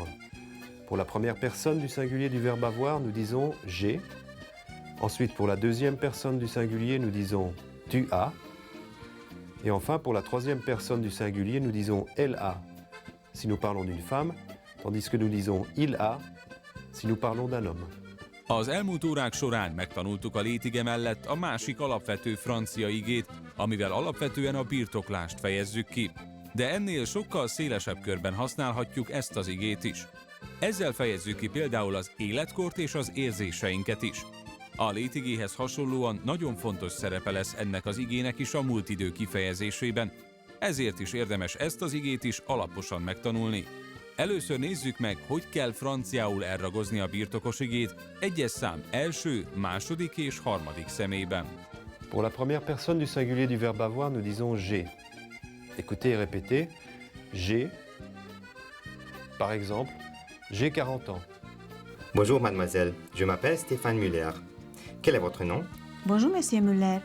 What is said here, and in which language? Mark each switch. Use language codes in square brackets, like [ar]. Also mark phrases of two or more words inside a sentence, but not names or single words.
[fr] Pour la première personne du singulier du verbe avoir, nous disons j'ai. Ensuite, pour la deuxième personne du singulier, nous disons tu as. Et enfin, pour la troisième personne du singulier, nous disons elle a, si nous parlons d'une femme, tandis que nous disons il a, si nous parlons d'un homme. [hu] Az elmúlt órák során megtanultuk a létige mellett a másik alapvető francia igét, amivel alapvetően a birtoklást fejezzük ki. De ennél sokkal szélesebb körben használhatjuk ezt az igét is. Ezzel fejezzük ki például az életkort és az érzéseinket is. A létigéhez hasonlóan nagyon fontos szerepe lesz ennek az igének is a múlt idő kifejezésében, ezért is érdemes ezt az igét is alaposan megtanulni. Először nézzük meg, hogy kell franciául elragozni a birtokos igét egyes szám első, második és harmadik személyben. [fr] Pour la première personne du singulier du verbe avoir, nous disons j'ai. Écoutez et répétez. J'ai. Par exemple, j'ai 40 ans. Bonjour mademoiselle, je m'appelle Stéphane Muller. Quel est votre nom? Bonjour, Monsieur Muller.